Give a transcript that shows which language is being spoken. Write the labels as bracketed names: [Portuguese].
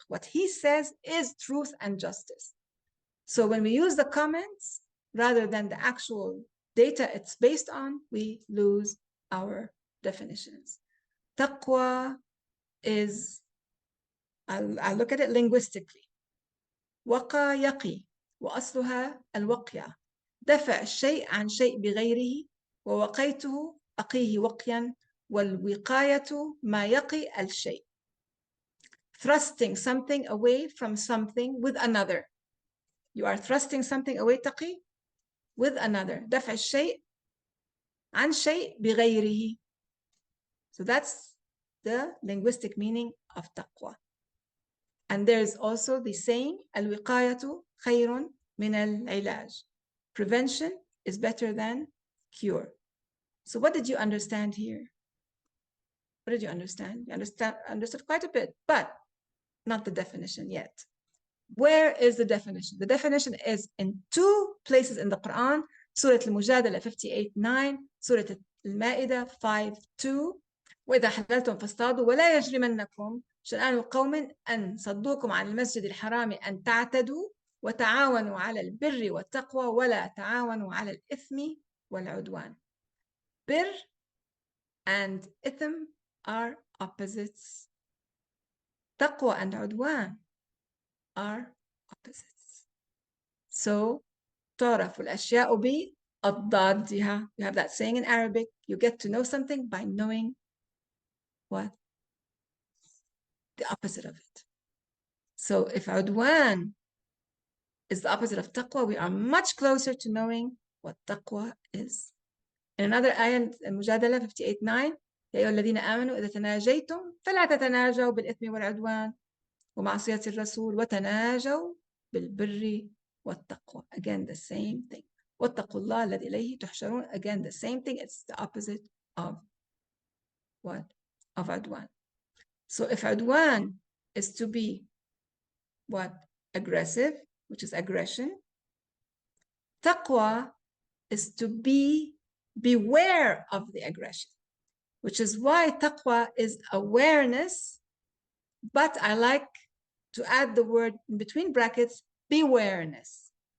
[English] What he says is truth and justice. So when we use the comments rather than the actual data it's based on, we lose our definitions. Taqwa is, I'll look at it linguistically. [Arabic] وقى يقي وأصلها الوقية، دفع الشيء عن شيء بغيره، ووقيته أقيه وقيا، والوقاية ما يقي الشيء. [English] Thrusting something away from something with another. You are thrusting something away تقي with another. [Arabic] دفع الشيء عن شيء بغيره. [English] So that's the linguistic meaning of taqwa. And there's also the saying, [Arabic] الوقاية خير من العلاج. [English] Prevention is better than cure. So what did you understand here? What did you understand? You understood quite a bit, but not the definition yet. Where is the definition? The definition is in two places in the Quran, Surah Al-Mujadala 58:9, Surah Al-Ma'idah 5:2. [Arabic] وإذا حللتم فاصطادوا ولا يجرمنكم شنآن قوم أن صدوكم عن المسجد الحرام أن تعتدوا وتعاونوا على البر والتقوى ولا تعاونوا على الإثم والعدوان. [English] Bir and ithm are opposites. Taqwa and udwan are opposites. [Arabic] So تعرف الأشياء بأضدادها. [English] You have that saying in Arabic. You get to know something by knowing what? The opposite of it. So if udwan is the opposite of taqwa, we are much closer to knowing what taqwa is. In another ayah, [Arabic] Mujadala 58:9, يا أيها الذين آمنوا إذا تناجيتم فلا تتناجوا بالإثم والعدوان ومعصية الرسول وتناجوا بالبر والتقوى. [English] Again, the same thing. [Arabic] واتقوا الله الذي إليه تحشرون. [English] Again, the same thing. It's the opposite of what? Of عدوان. So if عدوان is to be what? Aggressive, which is aggression. Taqwa is to beware of the aggression, which is why taqwa is awareness, but I like to add the word in between brackets, bewareness.